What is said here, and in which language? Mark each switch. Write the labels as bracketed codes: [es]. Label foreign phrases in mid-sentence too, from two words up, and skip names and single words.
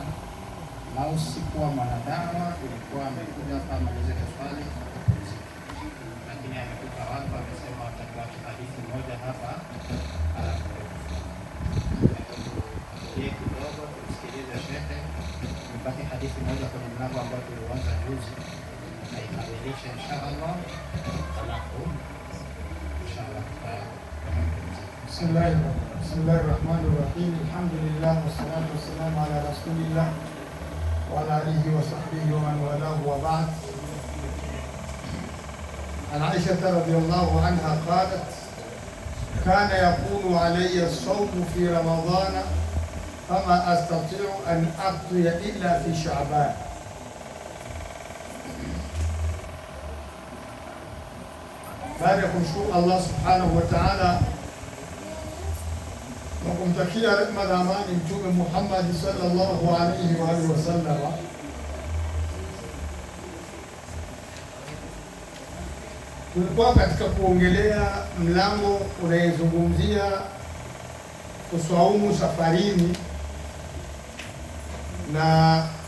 [sw] Lau sikuwa mwanadawa, ilikuwa amekuja hapa amalize swali, lakini amekuja hapa amesema atakuwa hadithi moja hapa, kidogo tusikilize shehe, mpate hadithi moja kwenye mlango ambao tulianza juzi na ikamilisha inshallah. Alafu inshallah [ar] بسم الله الرحمن الرحيم. الحمد لله والصلاة والسلام على رسول الله وعلى آله وصحبه ومن والاه وبعد. عن عائشة رضي الله عنها قالت كان يكون علي الصوم في رمضان فما أستطيع أن أقضي إلا في شعبان. [sw] Baada ya kumshukuru Allah [ar] سبحانه وتعالى [sw] na kumtakia rehema na amani Mtume Muhammad [ar] صلى الله عليه وعلى آله وسلم, [sw] tulikuwa katika kuongelea mlango unayezungumzia kuswaumu safarini na